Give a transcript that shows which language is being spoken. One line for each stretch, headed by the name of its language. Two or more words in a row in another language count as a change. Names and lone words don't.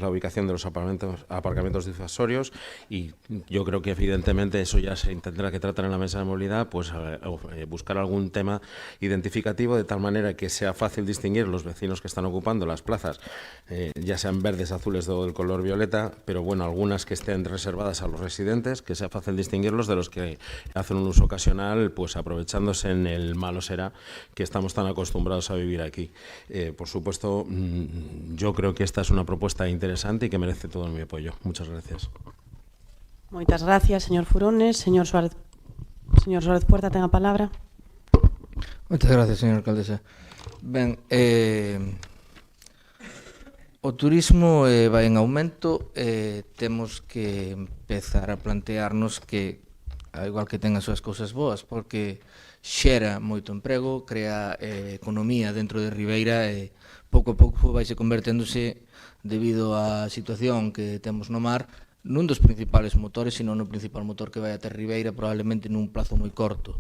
Spanish: la ubicación de los aparcamientos difusorios, y yo creo que evidentemente eso ya se tendrá que tratar en la mesa de movilidad, pues buscar algún tema identificativo de tal manera que sea fácil distinguir los vecinos que están ocupando las plazas, ya sean verdes, azules o del color violeta, pero bueno, algunas que estén reservadas a los residentes, que sea fácil distinguirlos de los que hacen un uso ocasional, pues aprovechándose en el malo será que estamos tan acostumbrados a vivir aquí. Por supuesto, yo creo que esta es una propuesta interesante y que merece todo mi apoyo. Muchas gracias.
Galician: Moitas gracias, señor Furones. Señor Suárez Puerta, ten a palabra. Moitas gracias, señora alcaldesa. Ben, o turismo vai en aumento, temos que empezar a plantearnos que, ao igual que ten as súas cousas boas, porque xera moito emprego, crea economía dentro de Ribeira e pouco a pouco vai se converténdose, debido á situación que temos no mar, nun dos principales motores, sino no principal motor que vai a ter Ribeira, probablemente nun plazo moi corto.